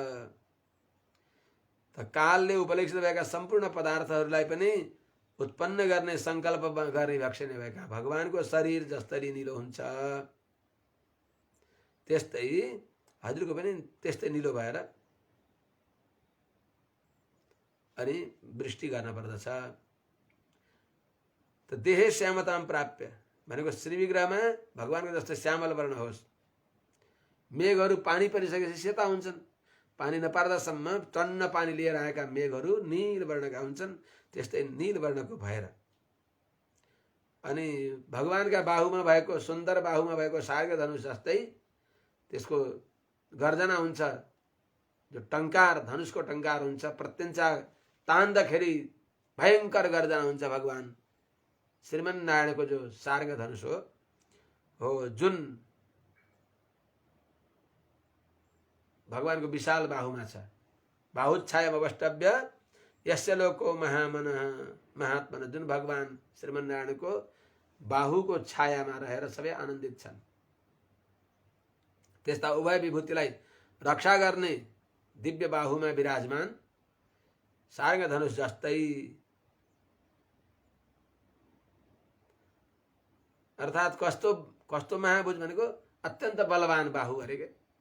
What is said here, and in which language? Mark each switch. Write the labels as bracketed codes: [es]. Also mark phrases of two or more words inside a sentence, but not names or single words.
[ne] त कालले उपलक्षित भएका सम्पूर्ण पदार्थहरूलाई पनि उत्पन्न गर्ने संकल्प गर्ने भक्षिने भएका भगवानको शरीर जस्तरी निलो हुन्छ त्यस्तै हजुरको पनि त्यस्तै निलो भएर अनि वृष्टि गर्न पर्दछ। त [sa] देहे श्यामतां प्राप्य [ne] भनेको श्री विग्रहमा भगवानको जस्तो श्यामल वर्ण होस्। मेघहरू पानी परिसकेपछि सेता हुन्छन्, पानी नपार्दासम्म टन्न पानी लिएर आएका मेघहरू नील वर्णका हुन्छन्, त्यस्तै नील वर्णको भएर अनि भगवानका बाहुमा भएको सुन्दर बाहुमा भएको सार्ग धनुष जस्तै त्यसको गर्जना हुन्छ, जो टंकार धनुषको टंकार हुन्छ, प्रत्यञ्चा तान्दाखेरि भयंकर गर्जना हुन्छ। भगवान श्रीमन नारायणको जो सार्ग धनुष हो जुन भगवानको विशाल बाहुमा छ। [sa] बाहुच्छायाम अवष्टभ्य यस्य लोको महामन महात्मन, [ne] जुन भगवान श्रीमन नारायणको बाहुको छायामा रहेर सबै आनन्दित छन्। त्यस्ता उभय विभूतिलाई रक्षा गर्ने दिव्य बाहुमा विराजमान सार्ग धनुष जस्तै अर्थात् कस्तो महाभुज भनेको अत्यन्त बलवान बाहु अरे के।